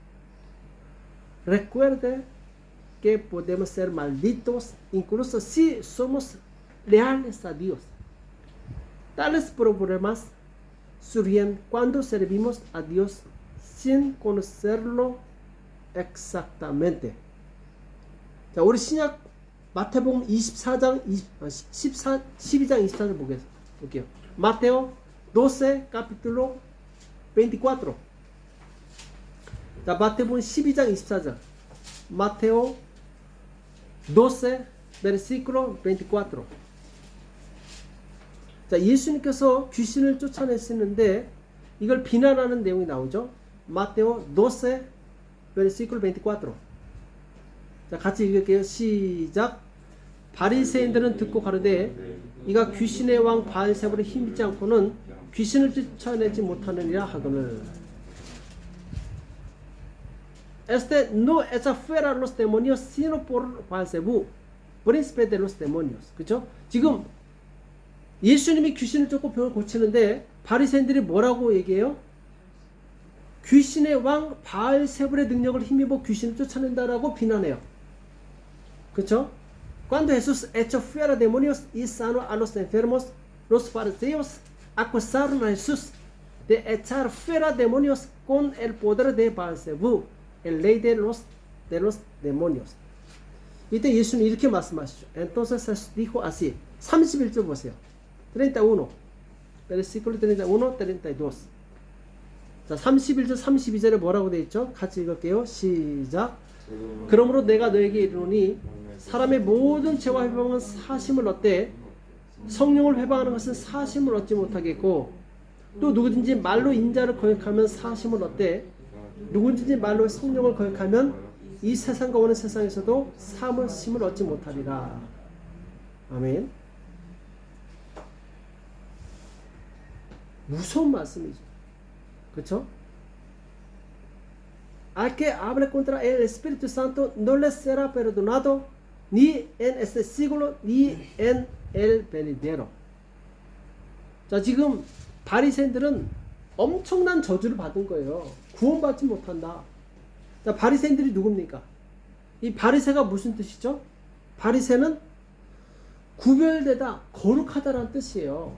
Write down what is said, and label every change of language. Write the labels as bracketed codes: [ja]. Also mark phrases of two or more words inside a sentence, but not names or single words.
[es] Recuerde que podemos ser malditos incluso si somos leales a Dios. Tales problemas surgen cuando servimos a Dios sin conocerlo exactamente. [ko] 자, 우리 신약 마태복음 12장 24절 볼게요. [es] Mateo 12 capítulo 24. [ko] 자, 마태복음 12장 24절. [es] Mateo 12 versículo 24. [ko] 자, 예수님께서 귀신을 쫓아내시는데 이걸 비난하는 내용이 나오죠. [es] Mateo 12 versículo 24. [ko] 자, 같이 읽을게요. 시작. 바리새인들은 듣고 가로되 이가 귀신의 왕 바알세불에 힘있지 않고는 귀신을 쫓아내지 못하느니라 하거늘. [es] Este no echa fuera los demonios sino por Beelzebub, príncipe de los demonios. [ko] 그렇죠? 지금 예수님이 귀신을 쫓고 병을 고치는데 바리새인들이 뭐라고 얘기해요? 귀신의 왕 바알세불의 능력을 힘입어 귀신을 쫓아낸다라고 비난해요. 그렇죠? [es] Cuando Jesús echó fuera demonios y sanó a los enfermos, los fariseos acusaron a Jesús de echar fuera demonios con el poder de Beelzebub, el rey de los demonios. [ko] 이때 예수님 이렇게 말씀하시죠. [es] Entonces Jesús dijo así. [ko] 31절 보세요. 31. versículo 31, 32. 자, 31절, 32절에 뭐라고 되어 있죠? 같이 읽을게요. 시작. 그러므로 내가 너에게 이르노니 사람의 모든 죄와 회방은 사심을 얻되 성령을 회방하는 것은 사심을 얻지 못하겠고 또 누구든지 말로 인자를 거역하면 사심을 얻되 누구든지 말로 성령을 거역하면 이 세상과 오는 세상에서도 사심을 얻지 못하리라. 아멘. 무서운 말씀이죠. 그렇죠? [es] Al que hable contra el Espíritu Santo no le será perdonado ni en este siglo ni en el venidero. [ko] 자, 지금 바리새인들은 엄청난 저주를 받은 거예요. 구원받지 못한다. 자, 바리새인들이 누굽니까? 이 바리새가 무슨 뜻이죠? 바리새는 구별되다, 거룩하다라는 뜻이에요.